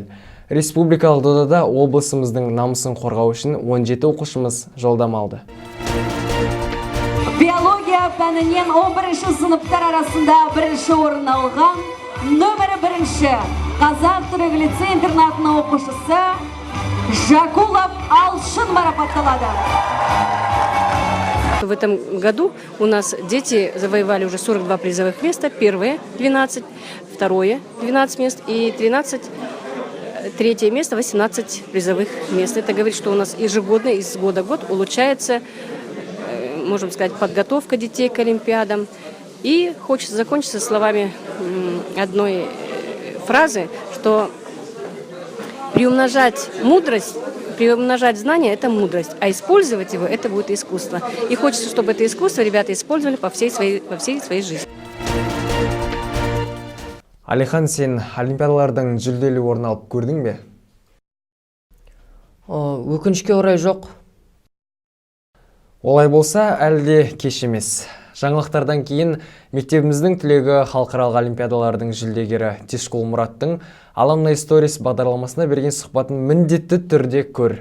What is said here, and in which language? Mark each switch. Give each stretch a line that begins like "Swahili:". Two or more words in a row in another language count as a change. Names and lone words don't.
Kazakh: Республикалық додада облысымыздың намысын қорғау үшін 17 оқушымыз жолдама алды. Биология пәнінен 11 сыныптар арасында бірінші орын алған нөмірі 1 Қазақ түрік лицей интернатының оқушысы Жакулов Алшын марапатталады.
Russian: В этом году у нас дети завоевали уже 42 призовых места. Первое 12, второе 12 мест и третье место 18 призовых мест. Это говорит, что у нас ежегодно, из года в год улучшается, можем сказать, подготовка детей к олимпиадам. И хочется закончить словами одной фразы, что приумножать мудрость, приумножать знания – это мудрость, а использовать его – это будет искусство. И хочется, чтобы это искусство ребята использовали во всей своей жизни.
Kazakh: Алихан, сен олимпиадалардың жүлделі орын алып көрдің бе? Өкінішке орай жоқ. Олай болса, әлде кеш емес. Жаңалықтардан кейін мектебіміздің түлегі халықаралық олимпиадалардың жүлдегері Тишкул Мұраттың Alumni Stories бағдарламасына берген сұхбатын міндетті түрде көр.